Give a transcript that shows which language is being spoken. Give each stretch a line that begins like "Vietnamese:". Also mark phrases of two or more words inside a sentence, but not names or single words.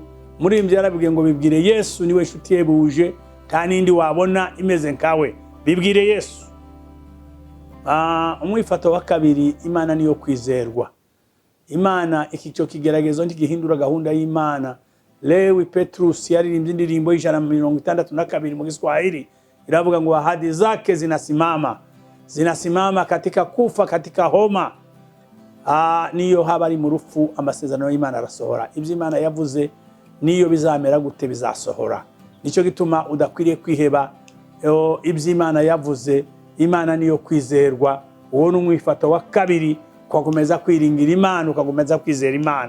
Rundi: Muri ibyo yarabwiye ngo bibwire Yesu, niwe nshuti yebuje, nta n'indi wabona imeze nkawe, bibwire Yesu. Umwifato wa kabiri, Imana niyo kwizerwa. Imana, iki cyo kigeragezo ntigihindura gahunda y'Imana. Lewi Petrus yaririmbye indirimbo y'162 mu Kiswahili, iravuga ngo
Swahili: ahadi zake zinasimama katika kufa, katika homa.
Rundi: Niyo haba ari mu rupfu, amasezerano y'Imana arasohora. Ibyo Imana yavuze niyo bizamera gute bizasohora. Nicyo gituma udakwiriye kwiheba. Ibyo Imana yavuze, Imana niyo kwizerwa. Uwo ni umwifato wa kabiri, kwakomeza kwiringira Imana, ukakomeza kwizera Imana.